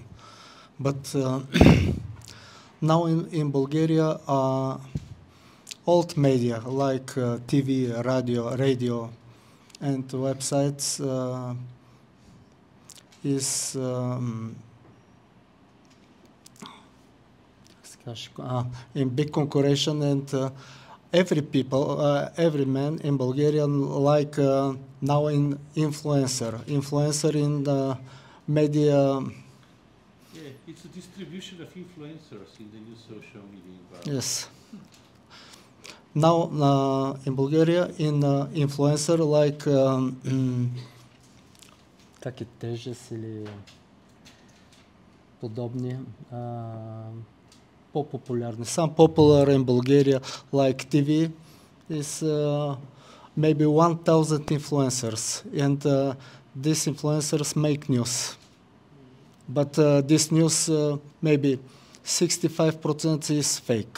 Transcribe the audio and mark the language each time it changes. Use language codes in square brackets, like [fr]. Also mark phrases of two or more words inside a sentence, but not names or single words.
[en] But now in Bulgaria, old media like TV, radio, and websites is in big concurrence, and every man in Bulgaria like now in influencer in the media. Yeah, it's a distribution of influencers in the new social media environment. Yes. Now in Bulgaria, in influencer like [bg] как е тежест или подобни по-популярни. [en] Some popular in Bulgaria like TV is maybe 1,000 influencers, and these influencers make news. But this news maybe 65% is fake.